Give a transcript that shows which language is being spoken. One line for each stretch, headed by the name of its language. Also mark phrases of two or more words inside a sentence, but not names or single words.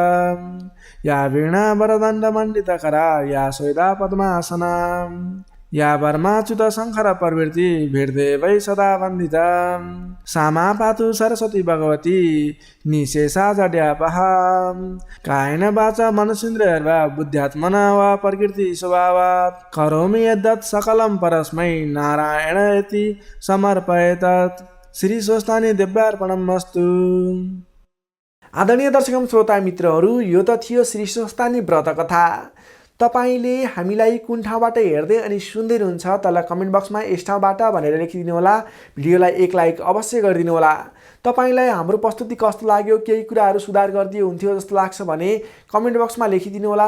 Sanskrit: या वीणा वरदण्ड मण्डितकरा या स्वेदा पद्मासना या परमाच्युत शङ्कर प्रवृत्ति भेटदेवै सदा वन्दिता सामा पातु सरस्वती भगवती निशेषा जड्यापः कायेन वाचा मनसेन्द्रियर्वा बुद्ध्यात्मना वा प्रकृति स्वभावात् करोमि यद्यत् सकलं परस्मै नारायणेति समर्पयेत्। श्री स्वस्तानि दिव्यार्पणमस्तु।
Nepali: आदरणीय दर्शक श्रोता मित्रहरू, यो त थियो श्री स्वस्तानि व्रत कथा। तपाईले हामीलाई कुन ठाउँबाट हेर्दै अनि सुन्दै हुनुहुन्छ तल कमेन्ट बक्समा यस ठाउँबाट भनेर लेखिदिनु होला। भिडियोलाई एक लाइक अवश्य गरिदिनु होला। तपाईलाई हाम्रो प्रस्तुति कस्तो लाग्यो, केही कुराहरू सुधार गरिदिए हुन्थ्यो जस्तो लाग्छ भने कमेन्ट बक्समा लेखिदिनु होला।